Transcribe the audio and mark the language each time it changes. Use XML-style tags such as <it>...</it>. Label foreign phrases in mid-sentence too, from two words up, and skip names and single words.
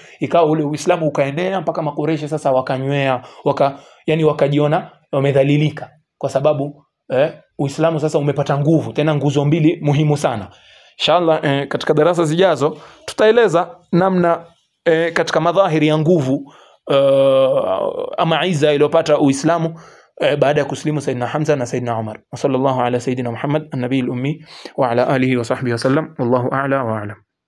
<sw>Ikawa ule Uislamu ukaenea mpaka Makureishi sasa wakanywea, yani wakajiona wamedhalilika, kwa sababu Uislamu sasa umepata nguvu, tena nguzo mbili muhimu sana. Inshallah katika darasa zijazo tutaeleza namna katika madhahiri ya nguvu ama iza iliyopata Uislamu baada ya kuslimu Saidina Hamza na Saidina Umar.</sw> <ar>صلى الله على سيدنا محمد النبي الأمي وعلى آله وصحبه وسلم. والله أعلى وأعلم.</ar>